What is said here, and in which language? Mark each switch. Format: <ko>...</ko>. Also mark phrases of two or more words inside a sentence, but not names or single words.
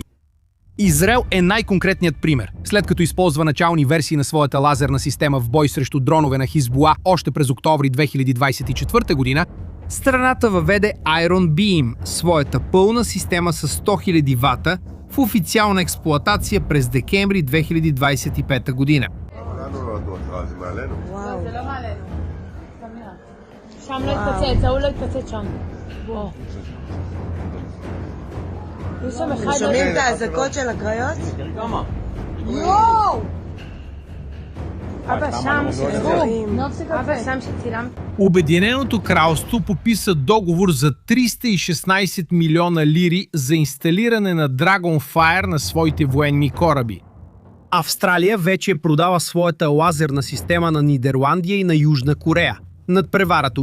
<bg>Израел е най-конкретният пример. След като използва начални версии на своята лазерна система в бой срещу дронове на Хизбула още през октомври 2024 година, страната въведе Iron Beam, своята пълна система с 100 000 вата, в официална експлоатация през декември 2025 година.</bg> <he>שומעים את האזעקות של הקריות? אבא שם שצילמת.</he> <bg>Обединеното кралство подписа договор за 316 милиона лири за инсталиране на Dragonfire на своите военни кораби. Австралия вече продава своята лазерна система на Нидерландия и на Южна Корея.</bg>